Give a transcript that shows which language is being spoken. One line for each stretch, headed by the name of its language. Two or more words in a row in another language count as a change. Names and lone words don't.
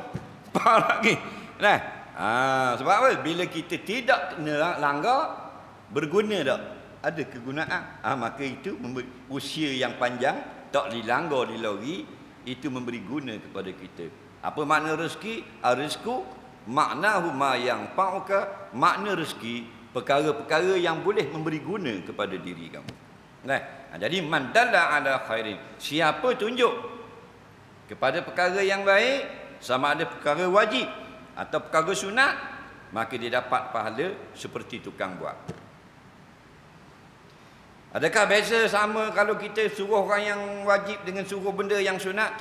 Malay: Faham lagi? Nah, sebab apa? Bila kita tidak kena langgar, berguna tak? Ada kegunaan. Maka itu memberi usia yang panjang, tak dilanggar di lori, itu memberi guna kepada kita. Apa makna rezeki?
Arabic: رزقه معناه ما ينفعك,
Malay: makna rezeki perkara-perkara yang boleh memberi guna kepada diri kamu. Nah, jadi
Arabic: من دلّ على خير,
Malay: siapa tunjuk kepada perkara yang baik, sama ada perkara wajib atau perkara sunat, maka dia dapat pahala seperti tukang buat. Adakah beza sama kalau kita suruh orang yang wajib dengan suruh benda yang sunat?